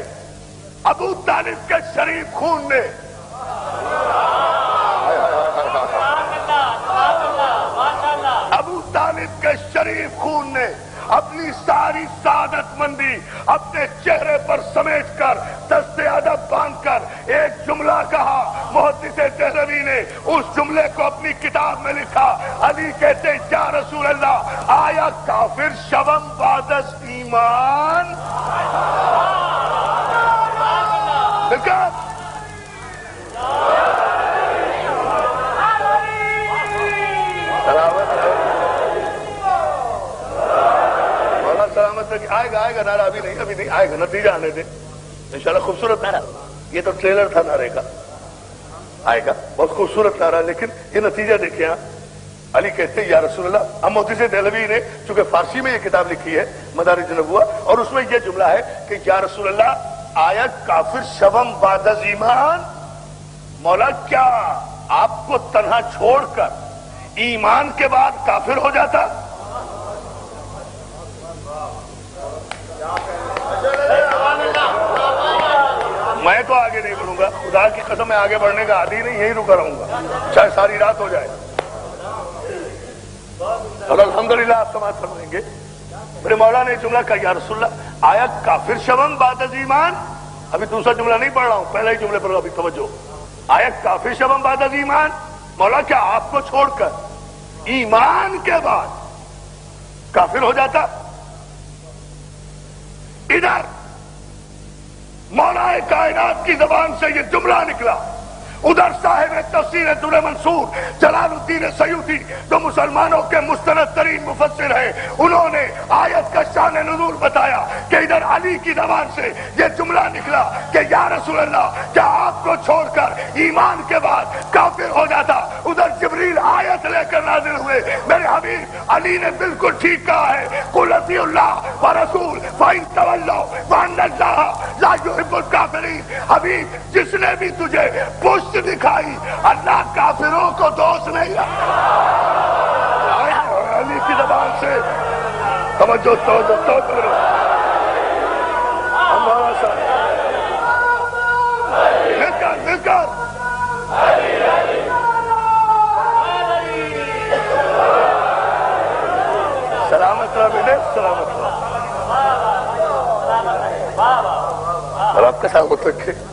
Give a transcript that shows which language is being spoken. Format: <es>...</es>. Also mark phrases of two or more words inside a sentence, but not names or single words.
<ur>ابو طالب کے شریف خون نے، ابو طالب کے شریف خون نے اپنی ساری سعادت مندی اپنے چہرے پر سمیٹ کر، دست ادب باندھ کر ایک جملہ کہا، محدث دہلوی نے اس جملے کو اپنی کتاب میں لکھا۔</ur> <fa>علی کہتے</fa> <ar>یا رسول اللہ</ar> <fa>آیا کافر شوم بعد از ایمان؟</fa> <ur>دیکھا سلامت رکھیں، آئے گا نعرہ، ابھی نہیں آئے گا، نتیجہ آنے دیں انشاءاللہ۔ خوبصورت نعرہ، یہ تو ٹریلر تھا نعرے کا، آئے گا بہت خوبصورت نعرہ، لیکن یہ نتیجہ دیکھیں آپ۔ علی کہتے</ur> <ar>یا رسول اللہ،</ar> <ur>اب محدث دہلوی نے چونکہ فارسی میں یہ کتاب لکھی ہے مدارج النبوہ، اور اس میں یہ جملہ ہے کہ</ur> <ar>یا رسول اللہ</ar> <fa>آیا کافر شوم بعد از ایمان؟</fa> <ur>مولا کیا آپ کو تنہا چھوڑ کر ایمان کے بعد کافر ہو جاتا؟ میں تو آگے نہیں بڑھوں گا، خدا کی قسم میں آگے بڑھنے کا عادی نہیں، یہی رکا رہوں گا چاہے ساری رات ہو جائے۔ اور الحمدللہ آپ سماعت فرمائیں گے، میرے مولا نے جملہ کہا</ur> <ar>یا رسول اللہ</ar> <fa>آیا کافر شوم بعد از ایمان؟</fa> <ur>ابھی دوسرا جملہ نہیں پڑھ رہا ہوں، پہلے ہی جملے پر ابھی توجہ۔</ur> <fa>آیا کافر شوم بعد از ایمان،</fa> <ur>مولا کیا آپ کو چھوڑ کر ایمان کے بعد کافر ہو جاتا؟ ادھر مولا کائنات کی زبان سے یہ جملہ نکلا، ادھر صاحب تفسیر در منصور جلال الدین سیوطی جو مسلمانوں کے مستند ترین مفسر ہیں، انہوں نے آیت کا شان نزول بتایا کہ ادھر علی کی زبان سے یہ جملہ نکلا کہ</ur> <ar>یا رسول اللہ</ar> <ur>کیا آپ کو چھوڑ کر ایمان کے بعد کافر ہو جاتا؟ ادھر جبریل آیت لے کر نازل ہوئے، میرے حبیب علی نے بالکل ٹھیک کہا ہے،</ur> <ar>قل اطیعوا اللہ ورسول فإن تولوا فإن اللہ لا يحب الکافرین۔</ar> <ur>حبیب جس نے بھی تجھے پشت دکھائی، اللہ کافروں کو دوست نہیں رکھتا۔ علی کی زبان سے توجہ کرو، ہمارا ساتھ مل کر سلامت رہا بیٹے، سلامت رہا، اور آپ کا سلامت رکھے۔</ur>